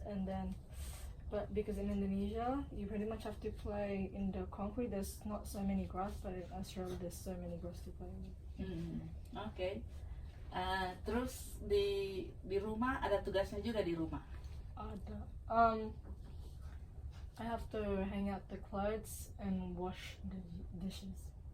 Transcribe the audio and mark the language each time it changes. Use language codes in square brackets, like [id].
[en] And then, but because in Indonesia you pretty much have to play in the concrete. There's not so many grass, but in Australia there's so many grass to play with. Oke. [id] Terus di rumah ada tugasnya juga di rumah. Ada. [en] I have to hang out the clothes and wash the dishes.